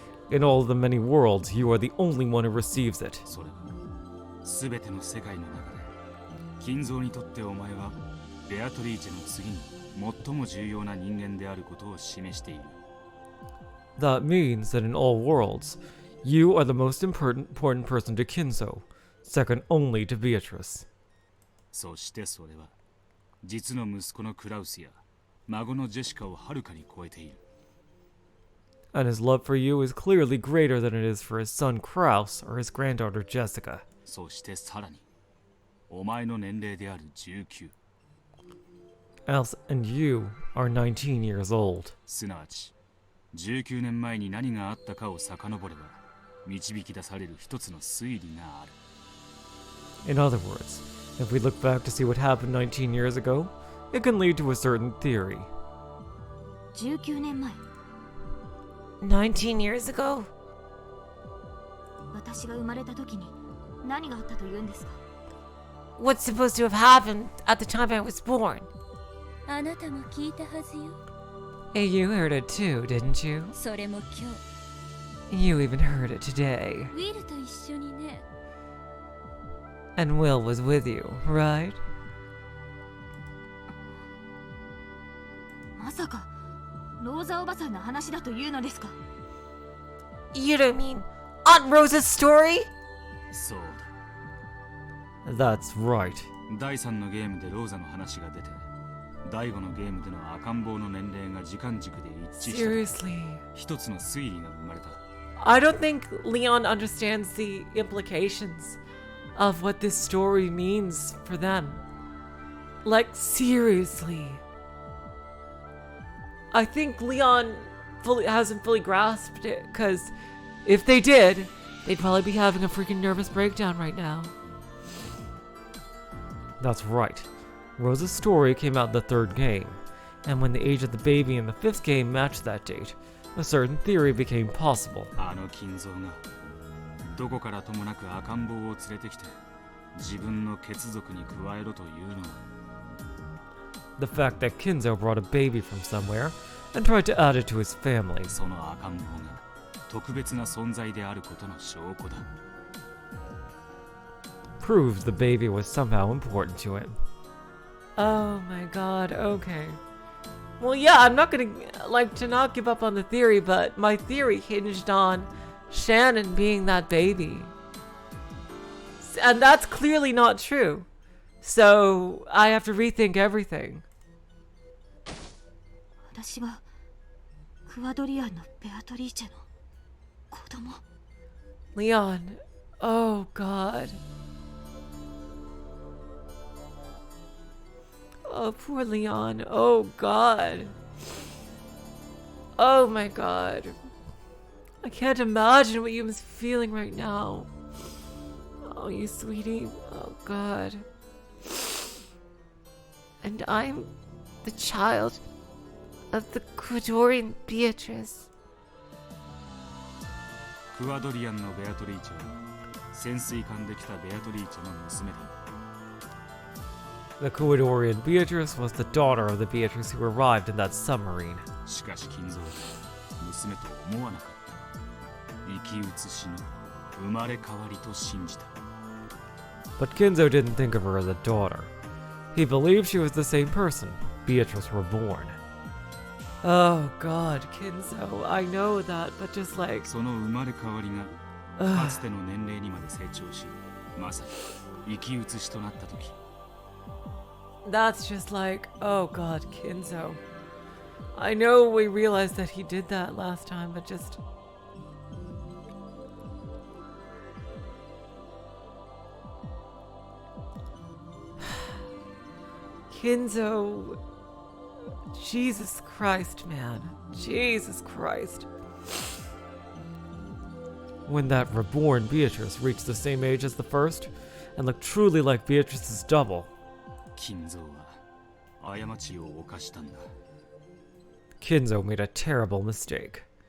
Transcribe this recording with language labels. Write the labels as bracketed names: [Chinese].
[English] In all of the many worlds, you are the only one who receives it. [Japanese] それは全ての世界の中で金蔵にとってお前はベアトリーチェの次に最も重要な人間であることを示している。 [English] That means that in all worlds, you are the most important person to Kinzo, second only to Beatrice. [Japanese] そしてそれは実の息子のクラウスや孫のジェシカをはるかに超えている。 [English] And his love for you is clearly greater than it is for his son Kraus or his granddaughter Jessica. [Japanese] そしてさらにお前の年齢である19、 [English] Else, and you are 19 years old. [Japanese] すなわち19年前に何があったかを遡れば導き出される一つの推理がある。 [English] In other words, if we look back to see what happened 19 years ago, it can lead to a certain theory. [Japanese] 19年前、 [English] 19 years ago? [Japanese] 私が生まれた時に何があったというんですか。 [English] What's supposed to have happened at the time I was born? [Japanese] あなたも聞いたはずよ。 [English] Hey, you heard it too, didn't you? [Japanese] それも今 [English] You even heard it today. [Japanese] 日ウィルと一緒にね。 [English] And Will was with you, right? [Japanese] まさかローザおばさんの話だというのですか。 [English] You don't mean Aunt Rose's story? [Japanese] そう [English] That's right. [Japanese] だ。第3のゲームでローザの話が出て、第5のゲームでの赤ん坊の年齢が時間軸で一致した。 [English] Seriously. [Japanese] 一つの推理が生まれた。 [English] I don't think Leon understands the implications of what this story means for them. Like, seriously. I think Leon hasn't fully grasped it, because if they did, they'd probably be having a freaking nervous breakdown right now. That's right. Rosa's story came out in the 3rd game, and when the age of the baby in the 5th game matched that date, a certain theory became possible. [Japanese] あの金蔵がどこからともなく赤ん坊を連れてきて自分の血族に加えろというのは [English] The fact that Kinzo brought a baby from somewhere and tried to add it to his family. [Japanese] その赤ん坊が特別な存在であることの証拠だ。 [English] Proves the baby was somehow important to him. Oh my god, okay. Well, yeah, I'm not gonna, like, to not give up on the theory, but my theory hinged on Shannon being that baby. And that's clearly not true. So, I have to rethink everything. [Japanese] 私がクワドリアンのベアトリーチェの子供。 [English] Leon, oh god. Oh, poor Leon. Oh, God. Oh, my God. I can't imagine what you must be feeling right now. Oh, you sweetie. Oh, God. And I'm the child of the Ecuadorian Beatrice. [Japanese] クアドリアンのベアトリーチェは潜水艦で来たベアトリーチェの娘だ。 [English] The Ecuadorian Beatrice was the daughter of the Beatrice who arrived in that submarine. [Japanese] しかし金蔵は娘と思わなかった。生き写しの生まれ変わりと信じた。 [English] But Kinzo didn't think of her as a daughter. He believed she was the same person, Beatrice reborn. Oh, God, Kinzo. I know that, but just like... [Japanese] その生まれ変わりがかつての年齢にまで成長し、まさに生き写しとなった時。 [English] That's just like, oh God, Kinzo. I know we realized that he did that last time, but just... Kinzo... Jesus Christ, man. Jesus Christ. When that reborn Beatrice reached the same age as the first, and looked truly like Beatrice's double, [Japanese] 金蔵は過ちを犯したんだ。 [English] Kinzo made a terrible mistake.